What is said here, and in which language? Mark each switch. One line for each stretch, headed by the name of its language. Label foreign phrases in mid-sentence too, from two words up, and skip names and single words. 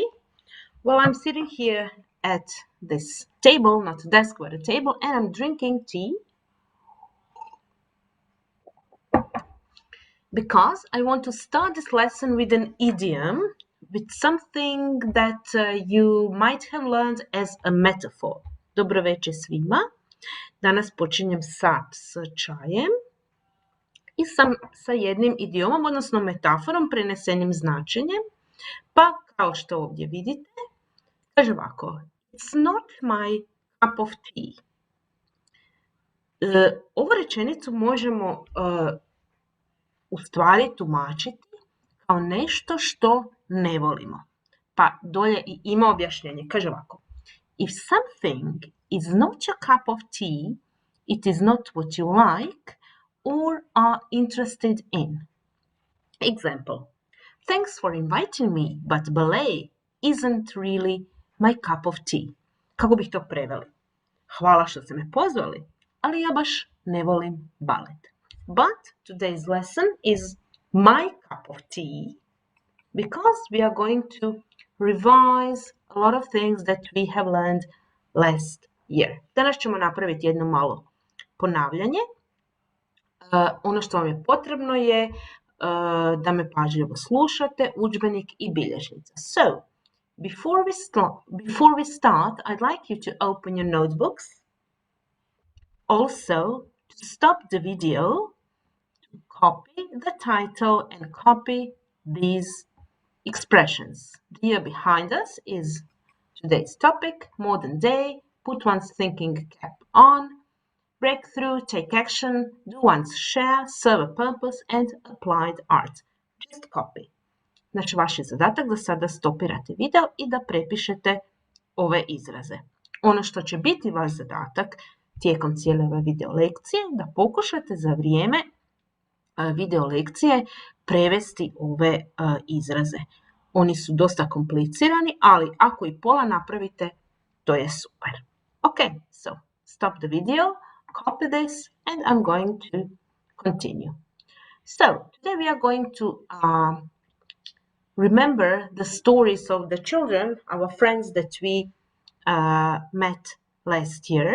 English: Well, I'm sitting here at this table, not a desk, but a table, and I'm drinking tea because I want to start this lesson with an idiom, with something that you might have learned as a metaphor.
Croatian: Dobro večer svima. Danas počinjem sat s čajem i sa jednim idiomom, odnosno metaforom, prenesenim značenjem. Pa, kao što ovdje vidite, kaže ovako,
English: it's not my cup of tea.
Croatian: Ovu rečenicu možemo u stvari tumačiti kao nešto što ne volimo. Pa dolje i ima objašnjenje. Kaže ovako,
English: if something is not your cup of tea, it is not what you like or are interested in. Example, thanks for inviting me, but ballet isn't really my cup of tea.
Croatian: Kako bih to preveli? Hvala što ste me pozvali, ali ja baš ne volim balet.
English: But today's lesson is my cup of tea because we are going to revise a lot of things that we have learned last year.
Croatian: Danas ćemo napraviti jedno malo ponavljanje. Ono što vam je potrebno je da me pažljivo slušate, udžbenik i bilježnica.
English: So, before we start, I'd like you to open your notebooks. Also, to stop the video, to copy the title and copy these expressions. The year behind us is today's topic, modern day, put one's thinking cap on, breakthrough, take action, do one's share, serve a purpose, and applied art. Just copy.
Croatian: Znači, vaš je zadatak da sada stopirate video i da prepišete ove izraze. Ono što će biti vaš zadatak tijekom cijele ove video lekcije, da pokušate za vrijeme video lekcije prevesti ove izraze. Oni su dosta komplicirani, ali ako i pola napravite, to je super.
English: Ok, so stop the video, copy this, and I'm going to continue. So, today we are going to remember the stories of the children, our friends that we met last year.